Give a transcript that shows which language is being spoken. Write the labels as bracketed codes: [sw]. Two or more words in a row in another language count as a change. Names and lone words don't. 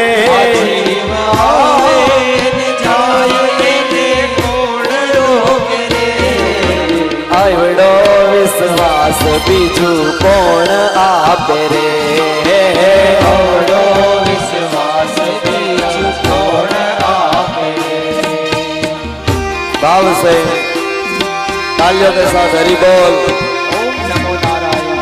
[gu] જીવ આવે ને જાય એને કોણ રોકે રે આવડો વિશ્વાસ બીજું કોણ આપે રે આવડો વિશ્વાસ બીજું કોણ આપે [hi] भाव से तालियों के साथ हरि बोल [sa] ओम नमो नारायण